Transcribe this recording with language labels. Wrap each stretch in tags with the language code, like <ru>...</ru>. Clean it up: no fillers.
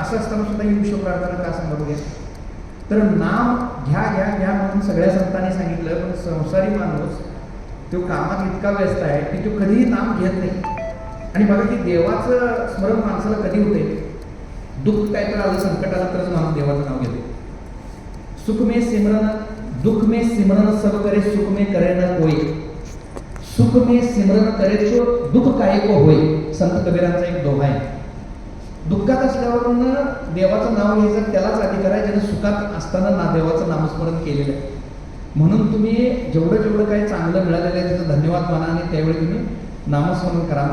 <mr>मग असं असताना सुद्धा ही विश्व प्रार्थना का सांगा बघूया. तर नाम घ्या घ्या घ्या म्हणून सगळ्या संतांनी सांगितलं, पण संसारी माणूस तो कामात इतका व्यस्त आहे की तो कधीही नाम घेत नाही. आणि बघा की देवाचं स्मरण माणसाला कधी होते, दुःख काय तर आलं, संकट आलं तरच माणूस देवाचं नाव घेतो.</mr> <hi>सुख में सिमरन दुख में सिमरन सब करे, सुख में करे न कोई. सुख में सिमरन करे तो दुःख काय को होय,</hi> <mr>संत कबीरांचा एक दोहा आहे. दुःखात असल्यावरून देवाचं नाव घ्यायचं त्यालाच अधिकार आहे ज्याने सुखात असताना ना देवाचं नामस्मरण केलेलं आहे. म्हणून तुम्ही जेवढं जेवढं काही चांगलं मिळालेलं आहे त्याचं धन्यवाद माना आणि त्यावेळी तुम्ही नामस्मरण करा.</mr>